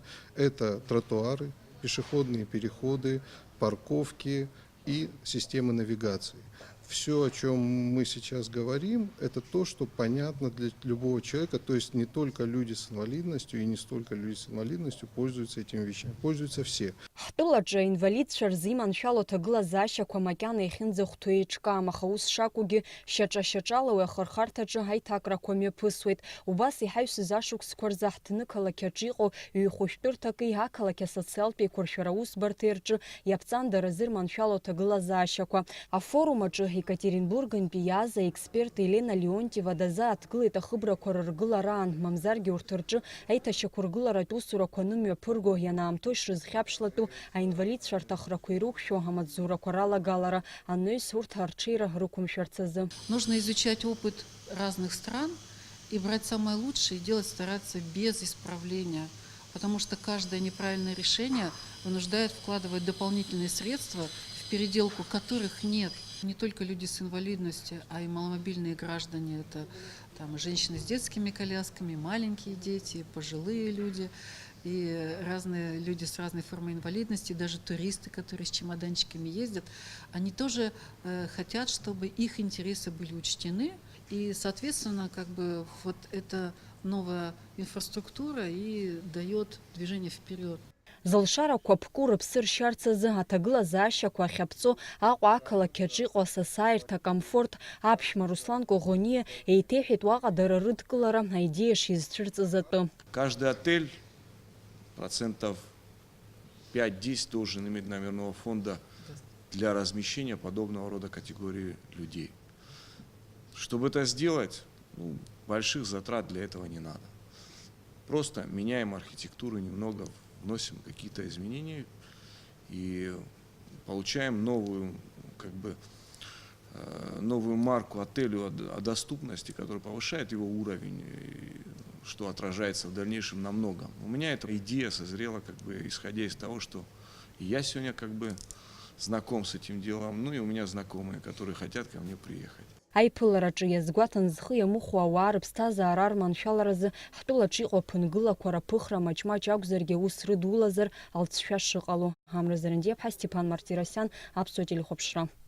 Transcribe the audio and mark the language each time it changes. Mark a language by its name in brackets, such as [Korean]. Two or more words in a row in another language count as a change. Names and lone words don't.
[Russian] Это тротуары, пешеходные переходы, парковки и системы навигации. Все, о чем мы сейчас говорим, это то, что понятно для любого человека, то есть не только люди с инвалидностью и не столько люди с инвалидностью пользуются этими вещами, пользуются все. [Abkhazian] Ҳтәылаҿы аинвалидцәа рзы иманшәало аҭагылазаашьақәа макьана иахьынӡахәҭоу еиҿкаам, аха ус шакәугьы шьаҿа-шьаҿала уи ахырхарҭаҿы аиҭакрақәа мҩаԥысуеит. Убас иҳаҩсыз ашықәсқәа рзы ҳҭны-қалақь аҿы иҟоу ҩ-хәышәтәырҭаки ақалақь асоциалтә еиқәыршәара аусбарҭеи рҿы иаԥҵандаразы ирманшәало аҭагылазаашьақәа. Афорум аҿы Екатеринбургнтәи иааз аексперт Елена Леонтьева дазааҭгылеит ахыбрақәа рыргылараан, мамзаргьы урҭ рҿы аиҭашьақәа ргыларатә усурақәа нымҩаԥырго ианаамҭоу ишрызхьаԥшлатәу аинвалидцәа рҭахрақәа ирықәшәо амаҵзурақәа ралагалара аныҩс урҭ арҽеира рықәымшәарц азы. [Russian] Нужно изучать опыт разных стран и брать самое лучшее и делать, стараться без исправления. Потому что каждое неправильное решение вынуждает вкладывать дополнительные средства, в переделку которых нет. Не только люди с инвалидностью, а и маломобильные граждане. Это там, женщины с детскими колясками, маленькие дети, пожилые люди. И разные люди с разной формой инвалидности, даже туристы, которые с чемоданчиками ездят, они тоже хотят, чтобы их интересы были учтены. И, соответственно, как бы вот эта новая инфраструктура и дает движение вперед. [Abkhazian] Залшарақәа ԥку рыԥсы ршьарц азы аҭагылазаашьақәа ахьаԥҵо Аҟәа ақалақь аҿы иҟоу асасааирҭа комфорт аԥшәма Руслан Коӷониа еиҭеиҳәеит уаҟа дара рыдкылара аидеиа шизцәырҵыз атәы. [Russian] Каждый отель 5-10% должен иметь номерного фонда для размещения подобного рода категории людей. Чтобы это сделать, больших затрат для этого не надо. Просто меняем архитектуру немного, вносим какие-то изменения и получаем новую, новую марку отелю о доступности, которая повышает его уровень, что отражается в дальнейшем на многом. У меня эта идея созрела, исходя из того, что я сегодня знаком с этим делом, ну и у меня знакомые, которые хотят ко мне приехать. [Abkhazian] Аиԥылараҿы иазгәаҭан зхы иамыхәо ауаа рыԥсҭазаара арманшәаларазы ҳтәылаҿы иҟоу аԥынгылақәа раԥыхра маҷ-маҷ акәзаргьы аус рыдулазар алҵшәа шыҟало. Амра Зарандиаԥҳа, Степан Мартиросиан, Аԥсуа телехәаԥшра.